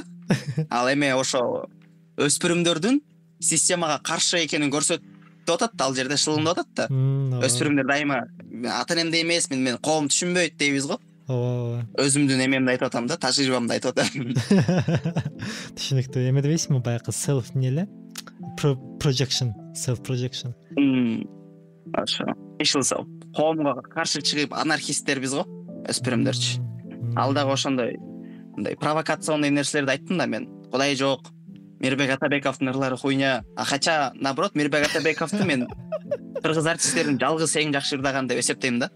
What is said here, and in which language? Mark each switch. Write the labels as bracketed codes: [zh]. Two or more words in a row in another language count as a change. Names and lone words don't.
[ky] Ал эме ошо өспүрүмдөрдүн системага каршы экенин көрсөтүп атат, ал жерде шылымдап атат да. Өспүрүмдөр дайыма ата энемди эмес, мен коом түшүнбөйт дейбиз го. Өзүмдүн эмемди айтып атам да, тажрыйбамды айтып атам. Түшүнүктүү. Эме дебейсизби, баягы self не эле? [en] Projection, self projection. [ky] Ошо. Ишилсо. Коомго каршы чыгып анархисттербиз го, өспүрүмдөрчү. Ал дагы ошондой мындай провокационный нерселерди айттым да мен. Кудай жок, Мирбек Атабековдун ырлары хуйня. [ru] Хотя наоборот, [ky] Мирбек Атабековду мен кыргыз артисттердин жалгыз эң жакшы ырдаган деп эсептейм да.